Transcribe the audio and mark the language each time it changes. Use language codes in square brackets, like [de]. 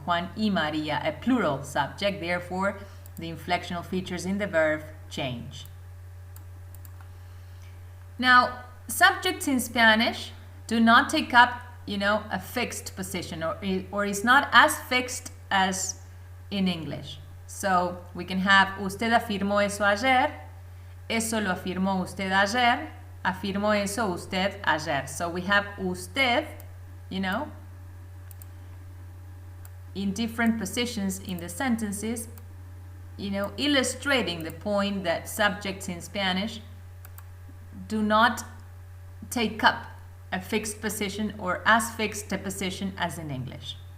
[en] Juan y Maria, a plural subject, therefore the inflectional features in the verb change. Now, subjects in Spanish do not take up, a fixed position or is not as fixed as in English. So we can have [es] usted afirmó eso ayer, eso lo afirmó usted ayer, afirmó eso usted ayer. [en] So we have usted, in different positions in the sentences, illustrating the point that subjects in Spanish do not take up a fixed position or as fixed a position as in English.